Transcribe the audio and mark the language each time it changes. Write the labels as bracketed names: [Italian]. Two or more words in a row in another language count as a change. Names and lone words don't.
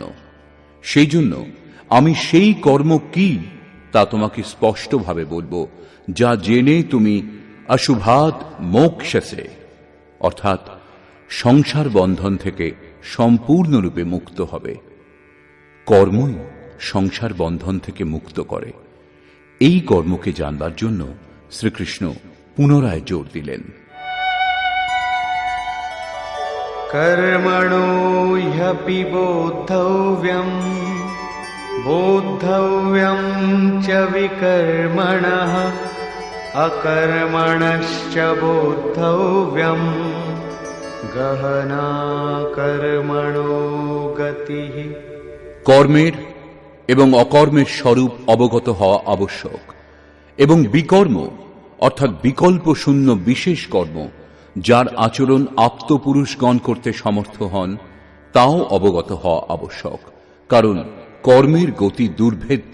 [Bangla] সেই জন্য আমি সেই কর্ম কি তা তোমাকে স্পষ্টভাবে বলবো, যা জেনে তুমি [Sanskrit] অশুভাৎ মোক্ষসে, [Bangla] অর্থাৎ সংসার বন্ধন থেকে সম্পূর্ণরূপে মুক্ত হবে। কর্মই সংসার বন্ধন থেকে মুক্ত করে। এই কর্মকে জানবার জন্য শ্রীকৃষ্ণ পুনরায় জোর দিলেন। [Sanskrit] कर्मणो ह्यपि बोद्धव्यं च विकर्मणः अकर्मणश्च बोद्धव्यं गहना कर्मणो गतिः। [Bangla] কর্মের এবং অকর্মের স্বরূপ অবগত হওয়া আবশ্যক এবং বিকর্ম অর্থাৎ বিকল্প শূন্য বিশেষ কর্ম যার আচরণ আপ্তপুরুষগণ করতে সমর্থ হন তাও অবগত হওয়া আবশ্যক, কারণ কর্মের গতি দুর্ভেদ্য।